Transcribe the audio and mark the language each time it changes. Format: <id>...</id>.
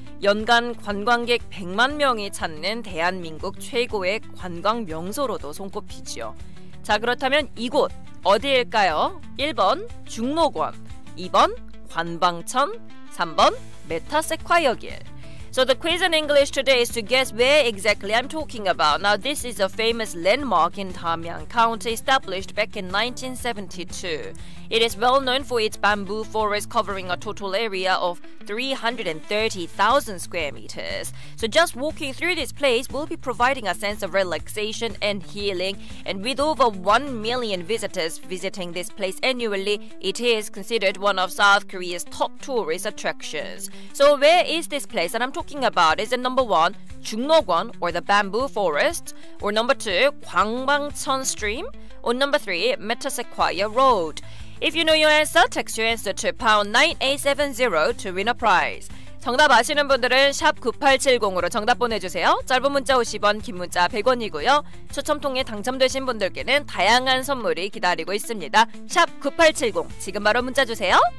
<ko>연간 관광객 100만 명이 찾는 대한민국 최고의 관광 명소로도 손꼽히죠. 자, 그렇다면 이곳 어디일까요? 1번 중록원, 2번 관방천, 3번 메타세콰이어 길.</ko> <en>So the quiz in English today is to guess where exactly I'm talking about. Now this is a famous landmark in Damyang County established back in 1972. It is well known for its bamboo forest covering a total area of 330,000 square meters. So just walking through this place will be providing a sense of relaxation and healing. And with over 1 million visitors visiting this place annually, it is considered one of South Korea's top tourist attractions. So where is this place that I'm talking about? Is it number 1, Jungnogwon or the bamboo forest? Or number 2, Gwangbangcheon stream? Or number 3, Metasequoia road? If you know your answer, text your answer to pound 9870 to win a prize.</en> <ko>정답 아시는 분들은 샵 9870으로 정답 보내주세요. 짧은 문자 50원, 긴 문자 100원이고요. 추첨 통해 당첨되신 분들께는 다양한 선물이 기다리고 있습니다. 샵 9870, 지금 바로 문자 주세요.</ko>